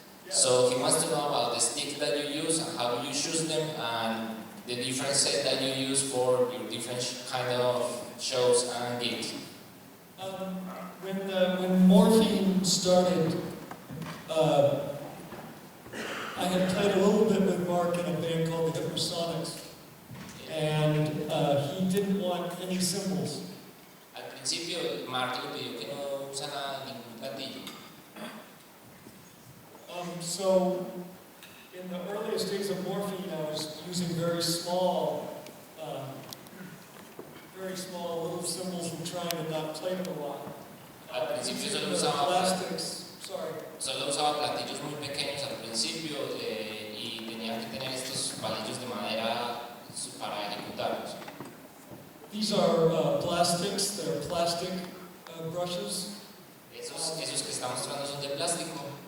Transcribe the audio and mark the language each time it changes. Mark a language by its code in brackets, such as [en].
[en] So he wants to know about the sticks that you use and how you choose them and the different set that you use for your different kind of shows and gigs. When Morphine started, I had played a little bit with Mark in a band called the Hypersonics, and he didn't want any cymbals. [es] Al principio, Mark le pidió que no usara ningún platillo. [en] So, in the earliest days of Morphine, I was using very small little cymbals and trying to not play them a lot. [es] Al principio solo usaba, [en] plastics. Sorry. [es] solo usaba platillos muy pequeños al principio y tenía que tener estos palillos de madera para ejecutarlos. [en] These are plastics. They're plastic brushes. [es] Esos que está mostrando son de plástico.